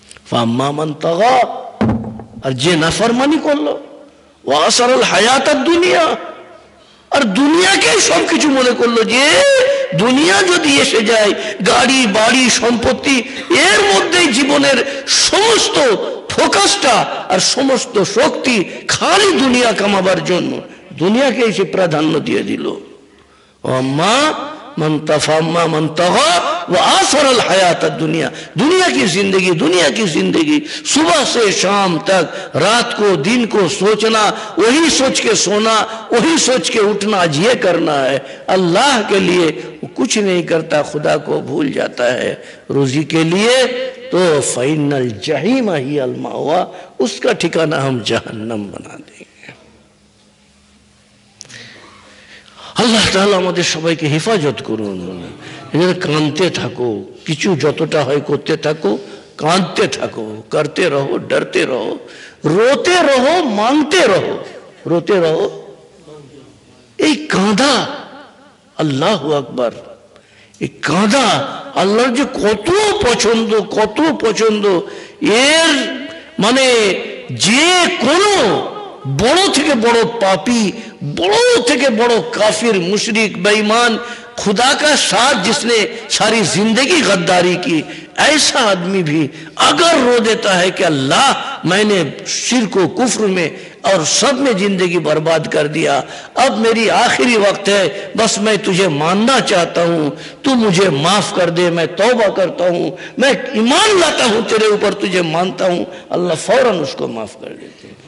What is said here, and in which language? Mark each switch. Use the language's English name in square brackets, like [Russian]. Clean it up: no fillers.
[Bangla] ফাম্মা মান তাগা, আর যে নাফরমানি করলো, [Arabic] ওয়া আসারাল হায়াতাদ দুনিয়া, [Bangla] আর দুনিয়াকেই সবকিছু মনে করলো যে দুনিয়া যদি এসে যায়, গাড়ি বাড়ি সম্পত্তি, এর মধ্যেই জীবনের সমস্ত ফোকাসটা আর সমস্ত শক্তি খালি দুনিয়া কামাবার জন্য, দুনিয়াকেই সে প্রাধান্য দিয়ে দিল। [Arabic] আম্মা মান তাফাম্মা মান তাগা [Hindi] वो आसरल हयात दुनिया, दुनिया की जिंदगी, दुनिया की जिंदगी सुबह से शाम तक, रात को दिन को सोचना, वही सोच के सोना, वही सोच के उठना, आज ये करना है अल्लाह के लिए, वो कुछ नहीं करता, खुदा को भूल जाता है रोजी के लिए, तो फाइनल जहीम ही अल मावा, उसका ठिकाना हम जहन्नम बना देंगे। [Bangla] আল্লাহ তাআলা আমাদের সবাইকে হেফাজত করুন। কাঁদতে থাকো, কিছু যতটা হয় করতে থাকো, কাঁদতে থাকো, [Hindi] করতে রহো, ডরতে রহো, রোতে রহো, মাংতে রহো, [Bangla] রোতে রহো। এই কাঁদা আল্লাহু আকবার। এই কাঁদা আল্লাহর যে কত পছন্দ, কত পছন্দ। এর মানে যে কোনো বড় থেকে বড় [Hindi] पापी, बड़ो থেকে বড় काफिर, मुशरिक, बेईमान, खुदा का साथ जिसने सारी जिंदगी गद्दारी की, ऐसा आदमी भी अगर रो देता है कि अल्लाह मैंने शिर्क व कुफ्र में और सब में जिंदगी बर्बाद कर दिया, अब मेरी आखिरी वक्त है, बस मैं तुझे मानना चाहता हूं, तू मुझे माफ कर दे, मैं तौबा करता हूं, मैं ईमान लाता हूं तेरे ऊपर, तुझे मानता हूं, अल्लाह फौरन उसको माफ कर देते।